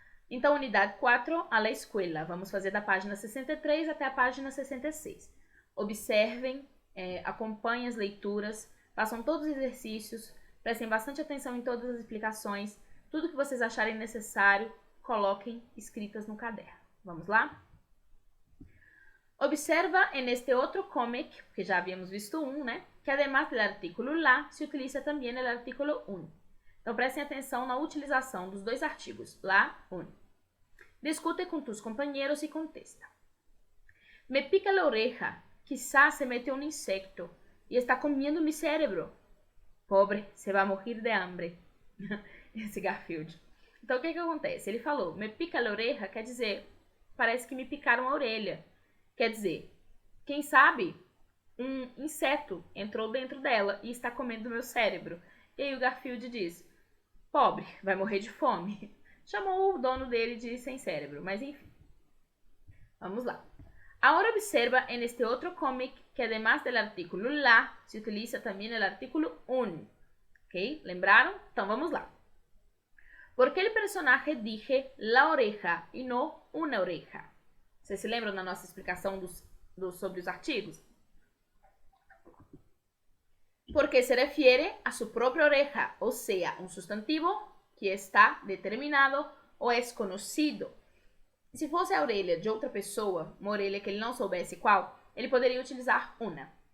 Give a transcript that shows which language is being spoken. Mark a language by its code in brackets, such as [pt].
[pt] Então, unidade 4, [es] a la escuela. [pt] Vamos fazer da página 63 até a página 66. Observem, acompanhem as leituras, façam todos os exercícios, prestem bastante atenção em todas as explicações, tudo que vocês acharem necessário, coloquem escritas no caderno. Vamos lá? [es] Observa en este otro cómic, [pt] que já havíamos visto né? [es] Que además del artículo la, se utiliza [pt] também o [es] artículo un. [pt] Então, prestem atenção na utilização dos dois artigos, la, un. [es] Discute [pt] com [es] tus [pt] companheiros e [es] contesta. Me pica la oreja, quizás se mete un insecto y está comiendo mi cerebro. Pobre, se va a morrer de hambre. [pt] Esse Garfield. Então, o que acontece? Ele falou, [es] me pica la oreja, [pt] quer dizer, parece que me picaram a orelha. Quer dizer, quem sabe um inseto entrou dentro dela e está comendo meu cérebro. E aí o Garfield diz, pobre, vai morrer de fome. Chamou o dono dele de sem cérebro, mas enfim. Vamos lá. [es] Ahora observa en este otro cómic que además del artículo la, se utiliza también el artículo un. ¿Ok? [pt] ¿Lembraron? Então vamos lá. [es] ¿Por qué el personaje dije la oreja [pt] e não [es] una oreja? [pt] Vocês se lembram da nossa explicação sobre os artigos? [es] Porque se refiere a su propia oreja, [pt] ou seja, um substantivo que está determinado ou é conhecido. Se fosse a orelha de outra pessoa, uma orelha que ele não soubesse qual, ele poderia utilizar una.